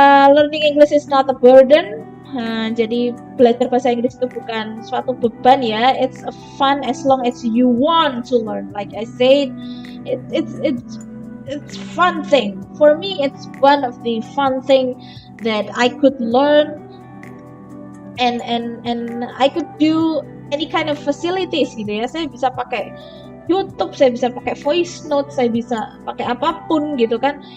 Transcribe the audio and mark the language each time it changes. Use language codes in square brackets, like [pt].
[en] Learning English is not a burden. [id] Jadi belajar bahasa Inggris itu bukan suatu beban ya. [en] It's a fun as long as you want to learn. Like I said, it's fun thing. For me, it's one of the fun thing that I could learn and I could do any kind of facilities [id] gitu ya. Saya bisa pakai YouTube, saya bisa pakai voice note, saya bisa pakai apapun gitu kan.